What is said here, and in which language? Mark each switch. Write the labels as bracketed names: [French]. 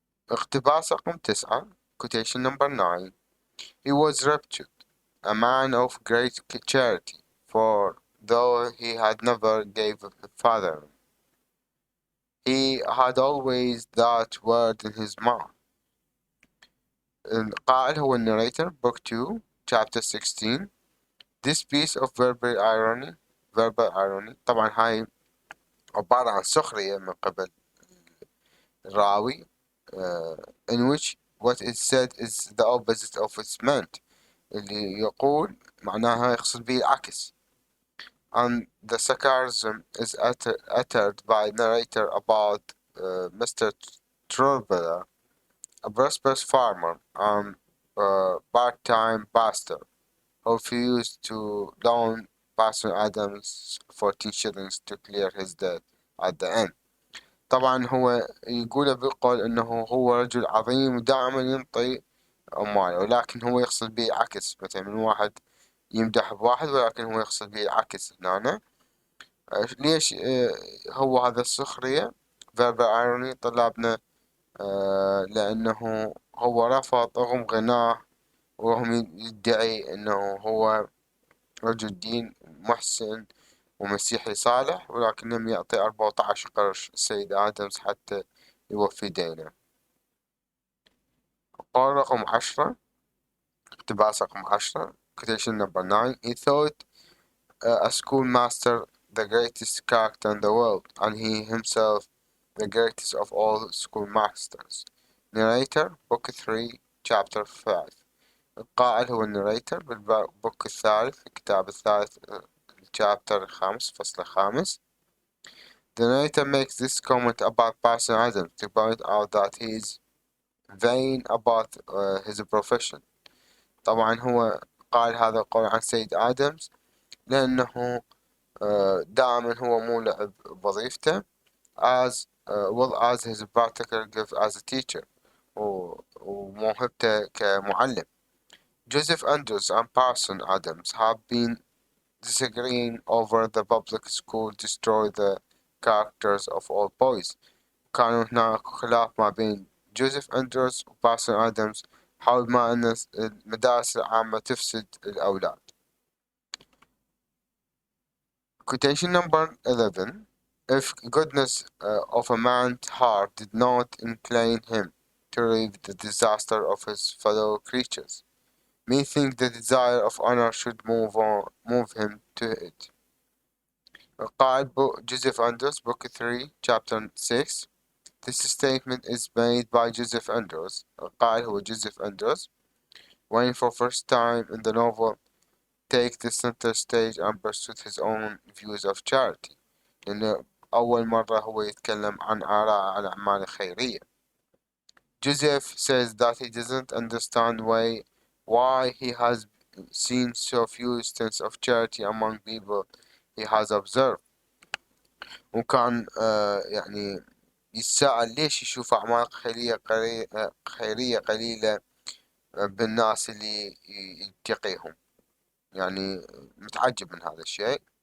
[Arabic] اقتباس رقم 9 [English] quotation number 9. He was reputed a man of great charity, for though he had never gave a father, he had always that word in his mouth. [Arabic] القائل هو الناريتر [English] book 2 chapter 16. This piece of verbal irony [Arabic] طبعا هاي عبارة عن سخرية من قبل الراوي [English] in which what is said is the opposite of its meant، [Arabic] اللي يقول معناها يقصد به العكس. [English] And the sarcasm is uttered by narrator about Mr. Trurbella, a prosperous farmer and part-time pastor who refused to loan Pastor Adams 14 shillings to clear his debt at the end. [Arabic] طبعا هو يقول بالقول انه هو رجل عظيم ودائما ينطي امواله، ولكن هو يقصد به عكس، مثلا من واحد يمدح بواحد ولكن هو يقصد به العكس هنا. ليش هو هذا السخرية verbal irony طلابنا؟ لأنه هو رفض رغم غناه وهم يدعي أنه هو رجل دين محسن ومسيحي صالح، ولكن لم يعطي 14 قرش السيد آدمز حتى يوفي دينه. قول رقم 10 اقتباس رقم 10 [English] quotation number 9. He thought a schoolmaster the greatest character in the world, and he himself the greatest of all schoolmasters. Narrator book 3 chapter 5. [Arabic] القائل هو الناريتر بالبوك الثالث الكتاب الثالث [English] chapter 5 [Arabic] فصل 5. [English] The narrator makes this comment about Parson Adams to point out that he is vain about his profession. [Arabic] طبعا هو قال هذا القول عن سيد آدمز لأنه دائما هو مولع بوظيفته [English] as well as his practical gift as a teacher [Arabic] وموهبته كمعلم. [English] Joseph Andrews and Parson Adams have been disagreeing over the public school destroy the characters of all boys. [Arabic] كان هناك خلاف ما بين جوزيف أندروز وبارسون آدمز حول ما أن المدارس العامة تفسد الأولاد. [English] Quotation number 11. If goodness of a man's heart did not incline him to relieve the disaster of his fellow creatures, methinks the desire of honor should move him to it. [Arabic] قائل [English] Joseph Andrews book 3 chapter 6. This statement is made by Joseph Andrews. [Arabic] القائل هو [English] Joseph Andrews when for first time in the novel take the center stage and pursue his own views of charity، [Arabic] لأنه أول مرة هو يتكلم عن آراء على الأعمال الخيرية. [English] Joseph says that he doesn't understand why he has seen so few instances of charity among people he has observed. [Arabic] وكان يعني يتساءل ليش يشوف أعمال خيرية قليلة بالناس اللي يتقيهم، يعني متعجب من هذا الشيء.